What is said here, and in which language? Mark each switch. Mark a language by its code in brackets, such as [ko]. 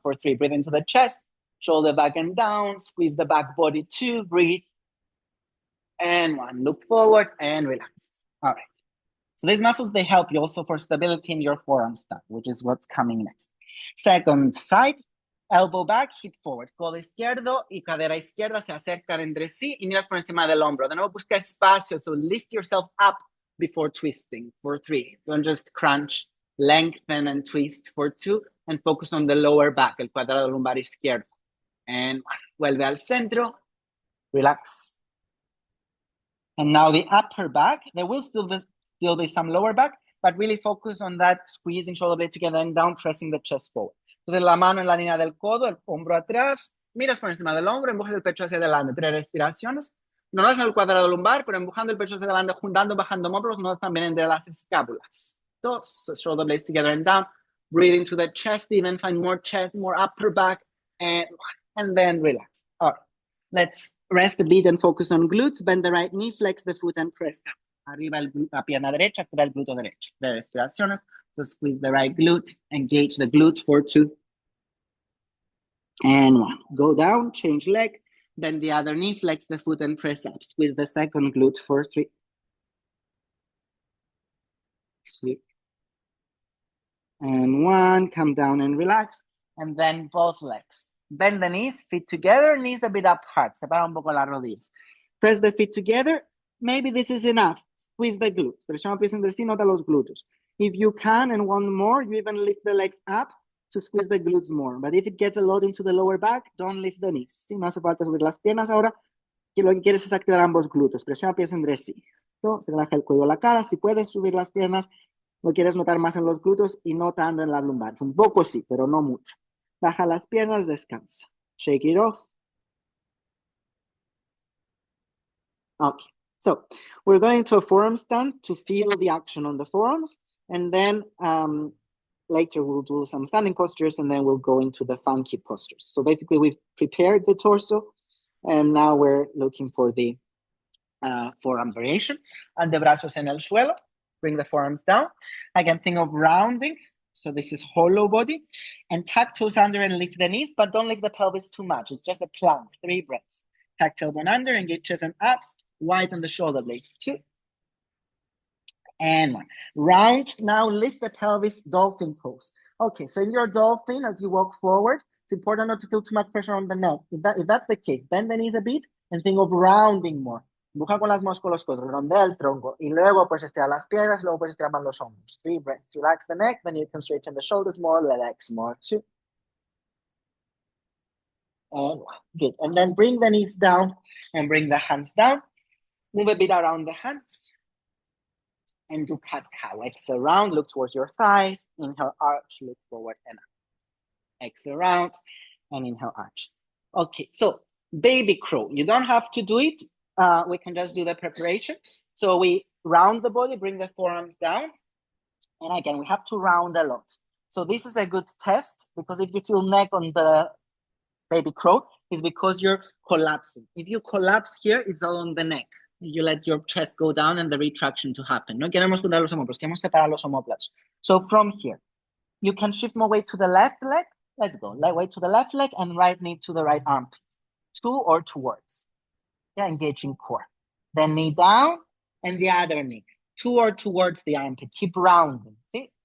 [en] For 3, breathe into the chest, shoulder back and down, squeeze the back body. 2, breathe. And 1, look forward and relax. All right. So these muscles, they help you also for stability in your forearm stand, which is what's coming next. Second side, elbow back, hip forward. [es] Codo izquierdo y cadera izquierda se acercan entre sí y miras por encima del hombro. De nuevo, busca espacio, [en] so lift yourself up before twisting. For 3, don't just crunch, lengthen and twist. For 2, and focus on the lower back, [es] el cuadrado lumbar izquierdo. And 1, vuelve al centro, relax. [en] And now the upper back, there will still be some lower back, but really focus on that squeezing shoulder blade together and down, pressing the chest forward. [es] Entonces la mano en la línea del codo, el hombro atrás, miras por encima del hombro, empujas el pecho hacia adelante, 3 respiraciones. No das en el cuadrado lumbar, pero empujando el pecho hacia adelante, juntando, bajando hombros, no también entre las escápulas. [en] 2, so shoulder blades together and down, breathe into the chest, even find more chest, more upper back, and then relax. All right. Let's rest a bit and focus on glutes. Bend the right knee, flex the foot and press up. [es] Arriba la pierna derecha, activa el glúteo derecho. 3 respiraciones. [en] So squeeze the right glute, engage the glute for 2. And 1. Go down, change leg. Bend the other knee, flex the foot and press up. Squeeze the second glute for 3. 2. And 1. Come down and relax. And then both legs. Bend the knees, feet together, knees a bit apart. [es] Separa un poco las rodillas. [en] Press the feet together. Maybe this is enough. Squeeze the glutes. [es] Presiona pies entre sí, nota los glúteos. [en] If you can and want more, you even lift the legs up to squeeze the glutes more. But if it gets a lot into the lower back, don't lift the knees. [es] Si no hace falta subir las piernas ahora, que lo que quieres es activar ambos glúteos. Presiona pies entre sí. ¿No? Se relaja el cuello, la cara. Si puedes subir las piernas, lo quieres notar más en los glúteos y no tanto en las lumbares. Un poco sí, pero no mucho. Baja las piernas, descansa. [en] Shake it off. Okay, so we're going to a forearm stand to feel the action on the forearms, and then later we'll do some standing postures, and then we'll go into the funky postures. So basically we've prepared the torso, and now we're looking for the forearm variation. [es] Antebrazos en el suelo, [en] bring the forearms down. I can think of rounding. So this is hollow body, and tuck toes under and lift the knees, but don't lift the pelvis too much. It's just a plank. 3 breaths. Tuck tailbone under, engage chest and abs, widen the shoulder blades. 2. And 1. Round, now lift the pelvis, dolphin pose. Okay, so in your dolphin, as you walk forward, it's important not to feel too much pressure on the neck. If that's the case, bend the knees a bit and think of rounding more. [es] Empuja con las manos con los codos, redondea el tronco, y luego pues estirar las piernas, luego pues estirar los hombros. [en] 3 breaths. Relax the neck, then you can straighten the shoulders more, the legs more. 2. And good. And then bring the knees down and bring the hands down. Move a bit around the hands. And do cat-cow. Exhale round, look towards your thighs. Inhale, arch, look forward and up. Exhale round and inhale, arch. Okay, so baby crow. You don't have to do it. We can just do the preparation. So we round the body, bring the forearms down. And again, we have to round a lot. So this is a good test because if you feel neck on the baby crow, it's because you're collapsing. If you collapse here, it's all on the neck. You let your chest go down and the retraction to happen. [es] No queremos juntar los hombros, queremos separar los omóplatos. [en] So from here, you can shift more weight to the left leg. Let's go. Light weight to the left leg and right knee to the right armpit. To or towards. Yeah, engaging core. Then knee down and the other knee. To or towards the armpit. Keep rounding. See?